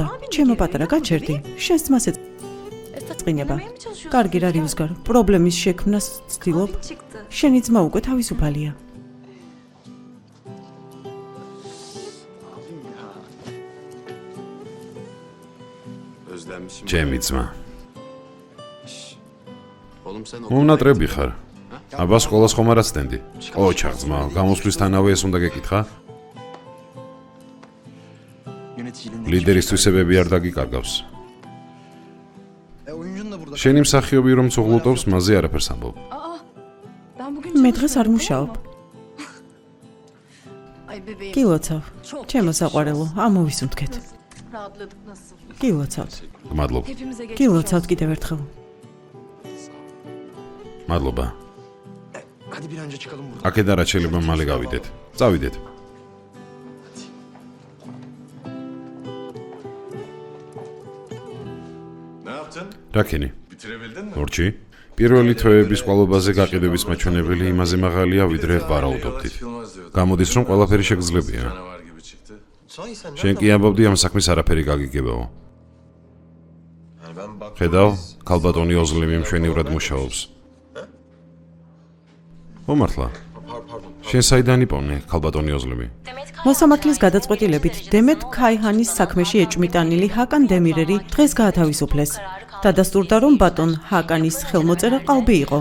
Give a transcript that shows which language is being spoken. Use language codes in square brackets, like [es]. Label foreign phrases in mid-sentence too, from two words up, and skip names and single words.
[ka] ჩემო პატარა გაჩერდი, შენს ძმას ეწყინება. კარგი რა რიოს გარ, პრობლემის შექმნას ცდილობ. შენი ძმა უკვე თავისუფალია. ჩემი ძმა. [tr] Oğlum sen [ka] უნატრები ხარ. აბა სკოლას ხომ არ აცდენდი? ოჩახ ძმა, გამოსვლისთანავე ეს უნდა გეკითხა? ლიდერისთვისებები არ დაგიკარგავს. შენი მსახიობი რომ ცუღლუტობს, მასზე არაფერს ამბობ. მე დღეს არ მუშაობ. გილოცავ. ჩემო საყვარელო, ამოვისუნთქეთ. გილოცავთ. გმადლობ. გილოცავთ კიდევ ერთხელ. მადლობა. [tr] Hadi bir an önce çıkalım buradan. [ka] აქედან რაც შეიძლება მალე გავიდეთ. წავიდეთ. [tr] Ne yaptın? [ka] რაკენი? [tr] Bitirebildin mi? [ka] ორჩი? პირველი თვეების ყვალობაზე გაყიდების მაჩვენებელი იმაზე მაღალია, ვიდრე ვარაუდობდით. გამოდის, რომ ყველაფერი შეგძლებია. [tr] Canavar gibi çıktı. Sahi sen [ka] შენ კი ამბობდი ამ საქმის არაფერი გაგიგებაო. [tr] Yani ben baktım. [ka] ხედავ, ქალბატონი ოზლემი მშვენივრად მუშაობს. მომართლა. შენ საიდან იპოვნე ქალბატონი ოზლემი? მოსამართლის გადაწყვეტილებით დემეთ ქაიჰანის საქმეში ეჭმიტანილი ჰაკან დემირერი დღეს გაათავისუფლეს. დადასტურდა, რომ ბატონ ჰაკანის ხელმოწერა ყალბი იყო.